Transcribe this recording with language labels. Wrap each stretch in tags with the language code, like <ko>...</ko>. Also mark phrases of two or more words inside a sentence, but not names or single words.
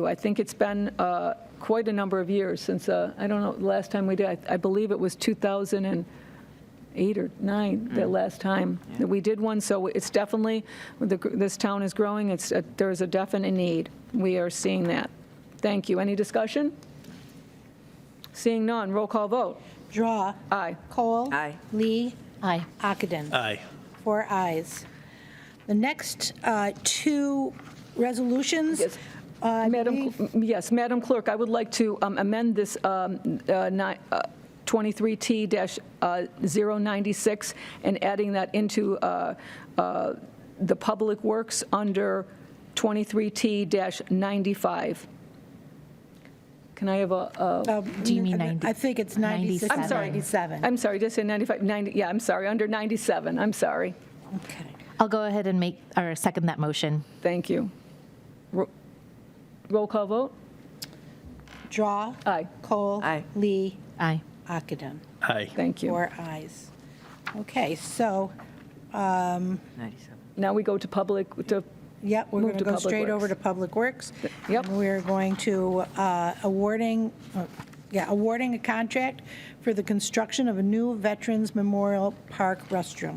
<en>I think it's been quite a number of years since, I don't know, the last time we did, I believe it was 2008 or 9, the last time that we did one. So it's definitely, this town is growing. There is a definite need. We are seeing that. Thank you. Any discussion? Seeing none, roll call vote. Drawe. Aye. Cole. Aye. Lee. Aye. Ockenden. Aye. 4 ayes. The next 2 resolutions. Yes. Madam Clerk, I would like to amend this 23T-096 and adding that into the Public Works under 23T-95. Can I have a, Do you mean 90? I think it's 96, I'm sorry. 97. I'm sorry, just say 95, 90, yeah, I'm sorry, under 97, I'm sorry. Okay. I'll go ahead and make, or second that motion. Thank you. Roll call vote? Drawe. Aye. Cole. Aye. Lee. Aye. Ockenden. Aye. Thank you. 4 ayes. Okay, so, 97. Now we go to public, yep, we're Move going to to go Public straight over Works. to Public Works. Yep. And we're going to awarding a contract for the construction of a new Veterans Memorial Park restroom.</en>